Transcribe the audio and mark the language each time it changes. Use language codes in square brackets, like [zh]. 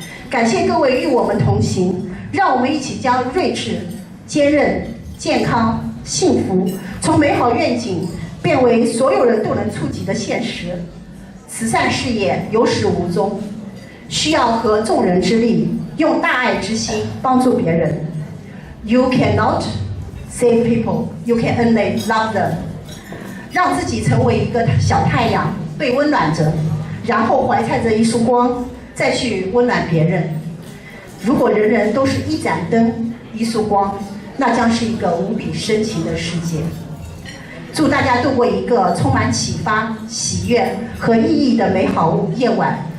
[zh] 感谢各位与我们同行，让我们一起将睿智、坚韧、健康、幸福从美好愿景变为所有人都能触及的现实。慈善事业有始无终，需要合众人之力，用大爱之心帮助别人。 [en] You cannot save people, you can only love them。 [zh] 让自己成为一个小太阳，被温暖着，然后怀揣着一束光，再去温暖别人。如果人人都是一盏灯、一束光，那将是一个无比深情的世界。祝大家度过一个充满启发、喜悦和意义的美好夜晚。